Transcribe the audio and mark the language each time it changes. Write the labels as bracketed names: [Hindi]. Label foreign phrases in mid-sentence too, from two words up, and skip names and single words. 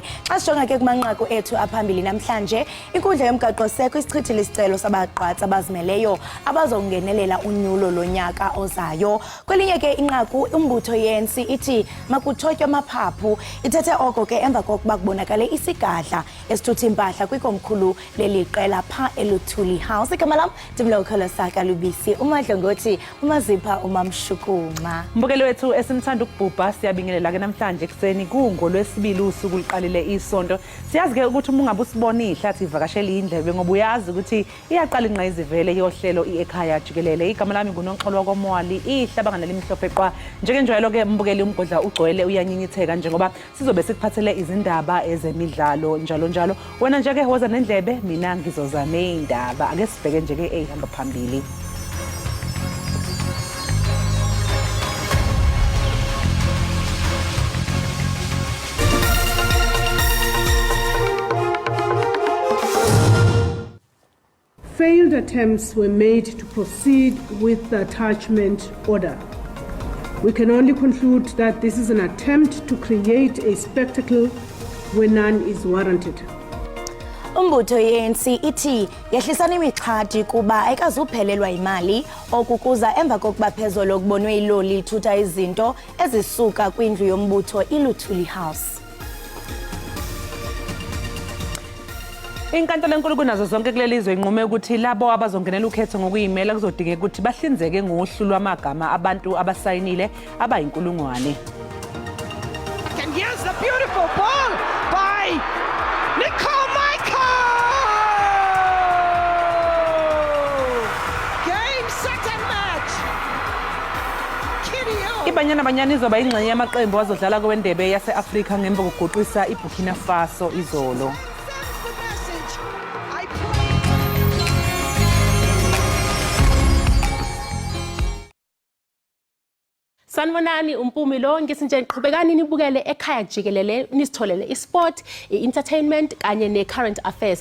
[Xhosa] Xa sijonga ke kumanqaku ethu aphambili namhlanje, inkundla yomgaqo-seko isichithile isicelo sabagqatsi abazimeleyo abazongenelela unyulo lonyaka ozayo. Kwelinye ke inqaku umbutho ye-ANC ithi makuthotywe amaphaphu. Ithethe oko ke emva kokuba kubonakale isigadla esithutha impahla kwikomkhulu leli qela phaa eLuthuli House. Igama lam ndimlokhola Saka Lubisi, umadlongothi umazipha umamshukuma. [Zulu] Mbukeli wethu esimthanda ukubhubha siyabingelela ke namhlanje ekseni kungolwesibili usuku liqalile isonto. Siyazi ke ukuthi uma ungabe usibona ihlathi ivakashela indlebe ngoba uyazi ukuthi iyaqala ingqayizivele yohlelo Ekhaya Jikelele. Igama lami nguNonxolwa kwaMwali ihlabanga nelimhlophe qwa. Njengenjalo ke mbukeli umgodla ugcwele uyanyinyitheka njengoba sizobe sikuphathele izindaba ezemidlalo njalo njalo. Wena nje ke woza nendlebe, mina ngizoza neindaba. Ake sibheke nje ke ehamba phambili. [English] Failed attempts were made to proceed with the attachment order. We can only conclude that this is an attempt to create a spectacle where none is warranted. [Xhosa] Umbutho ye-ANC ithi yehlisana imixhathi kuba ayikazuphelelwa imali okukuza emva kokuba phezolo kubonwe iloli ithutha izinto ezisuka kwindlu yombutho iLuthuli House. [Zulu] Inkantolo enkulu kunazo zonke kulelizwe inqume ukuthi labo abazongenela ukhetho ngokuyimela kuzodingeka ukuthi bahlinzeke ngohlu lwamagama abantu abasayinile abayinkulungwane. [English] And here's the beautiful ball by Game, set and match. [Zulu] Ibanyana izoba ingxenye yamaqembu azodlala kwendebe yase-Afrika ngemva kokuguqisa iBurkina Faso izolo. Sanibonani umpumi lo ngisinje niqhubekani nibukele Ekhaya Jikelele nisitholele isport, entertainment kanye ne- [English] current affairs.